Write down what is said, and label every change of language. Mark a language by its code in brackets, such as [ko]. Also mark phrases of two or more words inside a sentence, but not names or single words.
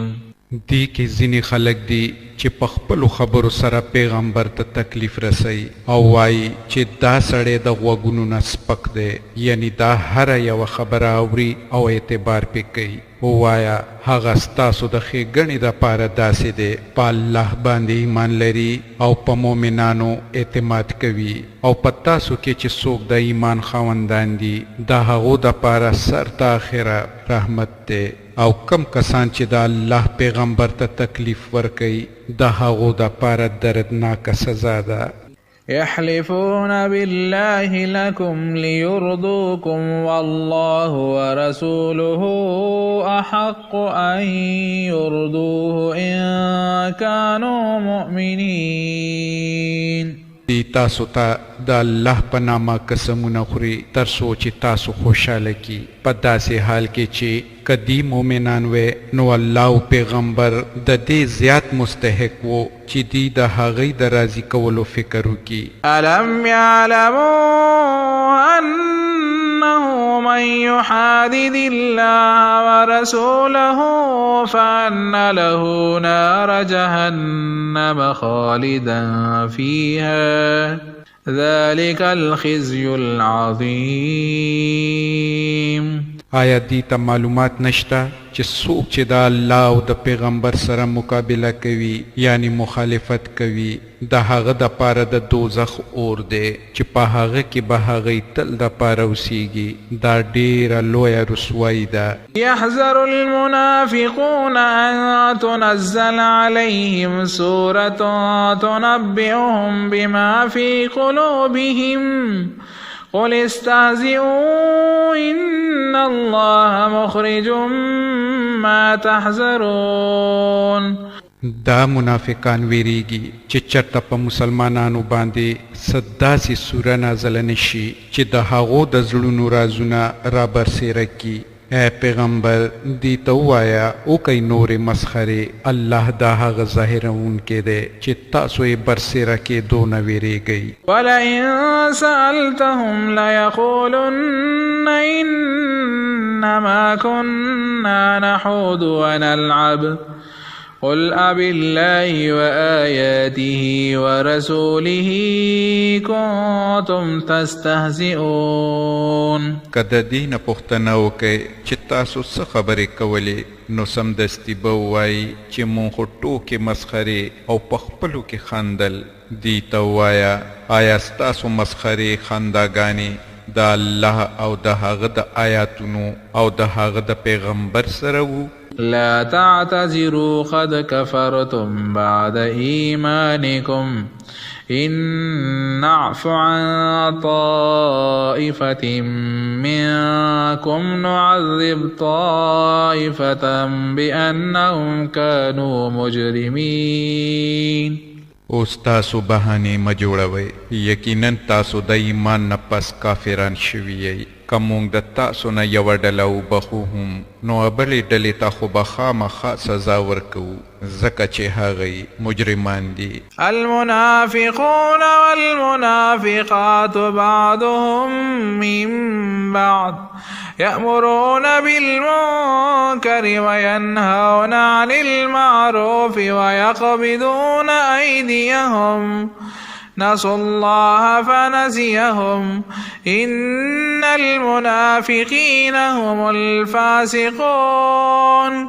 [ps] دی کې ځینې خلک دي چې په خپلو خبرو سره پیغمبر ته تکلیف رسوي او وایي چې دا سړی د غوږونو نه سپک دی، یعنی دا هره یوه خبره اوري او اعتبار پې کوي. ووایه هغه ستاسو د ښېګڼې دپاره داسې دی، په الله باندې ایمان لري او په مؤمنانو اعتماد کوي او په تاسو کې چې څوک د ایمان خاوندان دي د هغو دپاره سر تا آخره رحمت دی او کم کسان چې د الله پیغمبر ته تکلیف ورکوي د هغو دپاره دردناکه سزا ده. [ar] يحلفون بالله لكم ليرضوكم والله ورسوله أحق أن يرضوه إن كانوا مؤمنين. [ps] دی تاسو ته د الله په نامه قسمونه خوري تر څو چې تاسو خوشحاله کی، په داسې حال کې چې کدی مؤمنان وې نو الله او پیغمبر د دې زیات مستحق وو چې دی د هغې د راضي کولو فکر وکړي. [ar] ألم يعلموا أنه من يحادد الله ورسوله فأن له نار جهنم خالدا فيها ذلك الخزي العظيم. [ps] آیا دی ته معلومات نشته چې څوک چې د الله او د پیغمبر سره مقابله کوي یعنی مخالفت کوي د هغه د پاره د دوزخ اور دی چې په هغه کې به هغوی تل د پاره اوسیږي. دا ډیره لویه رسوایي ده. [ar] يحذر المنافقون أن تنزل عليهم سورة تنبئهم بما في قلوبهم قل استهزئوا إن الله مخرج ما تحذرون. [ps] دا منافقان ویریږي چې چرته په مسلمانانو باندې داسې سوره نازله نشي چې د هغو د زړونو رازونه رابرسېره کړي. اے پیغمبر دی ته ووایه وکئ نورې مسخرې، الله دا هغه ظاهروونکی دی چې تاسو یې برسېره کېدو نه ویریږئ. [ar] ولئن سألتهم ليقولن إنما كنا نحوض ونلعب قل أبالله وآياته ورسوله كنتم تستهزئون. [ps] کده دین پوښتنه وکئ چې تاسو څه خبرې کولې نو سمدستي به ووایي چې مونږ خو ټوکې مسخرې او په خپلو کې خندل. دی ته ووایه آیا ستاسو مسخرې خنداګانې د الله او د هغه د آیاتونو او د هغه د پیغمبر سره وو؟ [ar] لا تعتذروا قد كفرتم بعد إيمانكم إن نعف عن طائفة منكم نعذب طائفة بأنهم كانوا مجرمين. [ps] اوس تاسو بهانې مه جوړوئ، یقینا تاسو د ایمان نه پس کافران شوي یئ. که موږ د تاسو نه یوه ډله وبخو هم نو بلې ډلې ته خو به خامخا سزا ورکوو ځکه چې هغوی مجرمان دي. [ar] المنافقون والمنافقات بعضهم من بعض يأمرون بالمنكر وينهون عن المعروف ويقبضون أيديهم نسوا الله فنسيهم إن المنافقين هم الفاسقون.